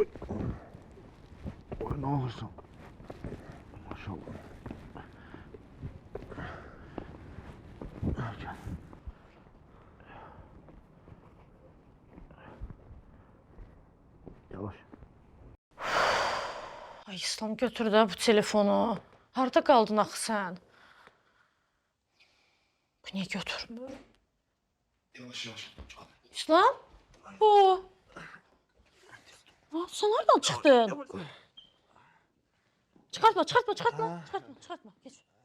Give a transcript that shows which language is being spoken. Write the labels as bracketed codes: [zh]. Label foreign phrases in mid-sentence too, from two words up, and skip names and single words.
[tr] Oy, ne olursun. Maşallah. Gel. Yavaş. [az] Ay İslam götür də bu telefonu. Harda qaldın axı sən? Bu niyə götürmür? Yavaş yavaş. İslam? Bu. Sən hardan çıxdın? Çıxartma. Geç.